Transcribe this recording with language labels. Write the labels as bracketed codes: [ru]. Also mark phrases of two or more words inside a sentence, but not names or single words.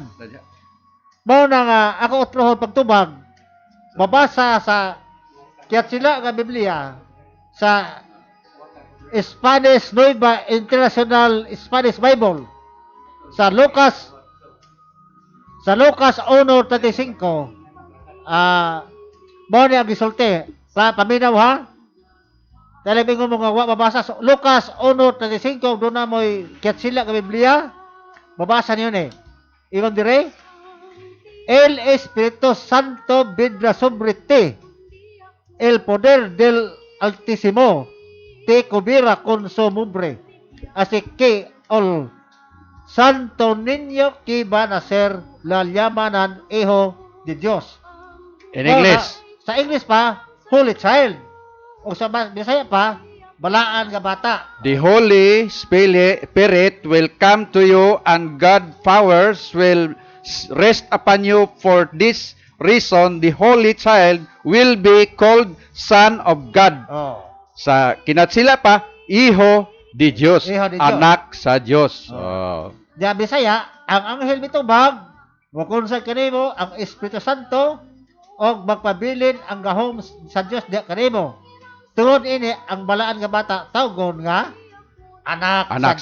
[ceb] Mao na nga ako utrohon pagtubag, mabasa sa kaya sila nga Biblia sa Spanish Nueva International Spanish Bible sa Lucas 1:35 mao ni ang gisulti. Paminaw ha. Talabing mo nga wa mabasa sa Lucas 1:35 doon na mo'y kaya sila nga Biblia. Mabasa niyo ni. Iwan dire. [es] El Espíritu Santo vendrá sobre ti. El poder del Altísimo te cubrirá con su nombre. Así que el Santo Niño que va a nacer la llaman Hijo de Dios. [en] In English. [ceb] Sa English pa, [en] Holy Child. [ceb] O sa Bisaya pa, balaan nga bata. [en] The Holy Spirit will come to you and God powers will rest upon you. For this reason, the Holy Child will be called Son of God. Oh. [ceb] Sa kinatsila pa, [es] Hijo de Dios, Hijo de Dios. [ceb] anak sa Dios. Oh. Diya Bisaya, ang anghel mitubag, wakon sa kanimo ang Espiritu Santo og magpabilin ang gahom sa Dios diya kanimo. Tungod ini ang balaan nga bata tawgon nga anak